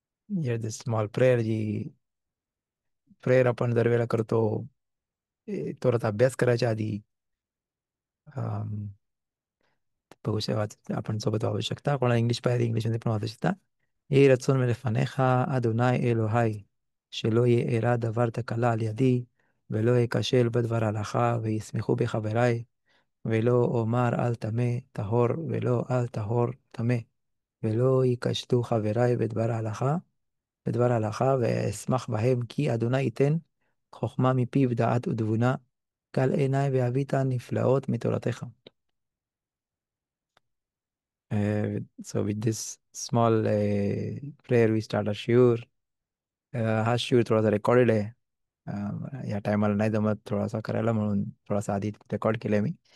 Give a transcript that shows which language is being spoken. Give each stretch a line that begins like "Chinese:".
English: here this small prayer,
Marathi: G prayer आपण दरवेळेला करतो थोडासा अभ्यास करायच्या आधी. बघू शकता, आपण सोबत वाचू शकता. कोणाला इंग्लिश पाहिजे इंग्लिशमध्ये पण वाचू शकता.
Hebrew: יהי רצון מלפניך, אדוני אלוהי, שלא יארע דבר תקלה על ידי, ולא אכשל בדבר הלכה, וישמחו בחבריי, ולא אומר אל טמא טהור, ולא אל טהור טמא, ולא ייכשלו חבריי בדבר הלכה, ואשמח בהם, כי אדוני ייתן חוכמה מפיו דעת ותבונה, קל עיניי ואביט נפלאות מתורתך.
English: So with this small prayer we start our shiur.
Marathi: हा शिव थोडासा रेकॉर्डेड आहे. या टायमाला नाही जमत थोडासा करायला, म्हणून थोडासा आधी रेकॉर्ड केलंय मी.